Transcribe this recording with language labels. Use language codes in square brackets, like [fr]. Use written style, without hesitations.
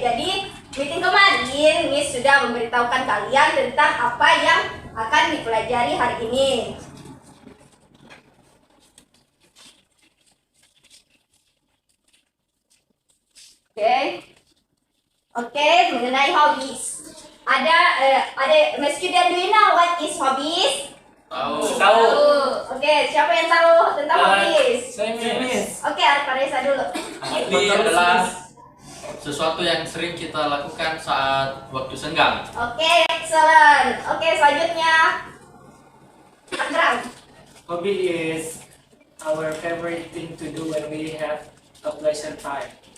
[id] Jadi meeting kemarin, Miss sudah memberitahukan kalian tentang apa yang akan dipelajari hari ini. Oke, mengenai hobbies. [en] Ada my student, do you know what is hobbies? [id] Tahu. Oke, siapa yang tahu tentang hobbies? Saya, Miss. Oke, Arparesa dulu. Hobi adalah sesuatu yang sering kita lakukan saat waktu senggang. Oke, excellent. Oke, selanjutnya Akram. [en] Hobby is our favorite thing to do when we have a pleasure time.